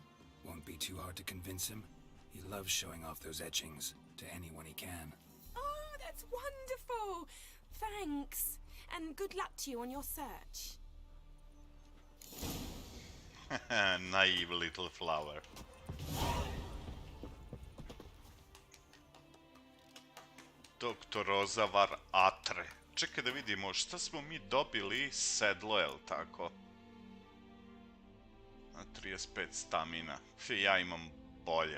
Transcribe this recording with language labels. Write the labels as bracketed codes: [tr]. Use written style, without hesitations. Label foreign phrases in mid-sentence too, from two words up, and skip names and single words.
[en] Won't be too hard to convince him. He loves showing off those etchings to anyone he can. Oh, that's wonderful! Thanks. And good luck to you on your search. Naive little flower. [sr] Doktor Rozavar Atre. Čekaj da vidimo šta smo mi dobili. Sedlo, jel tako? 35 stamina. Ja imam bolje.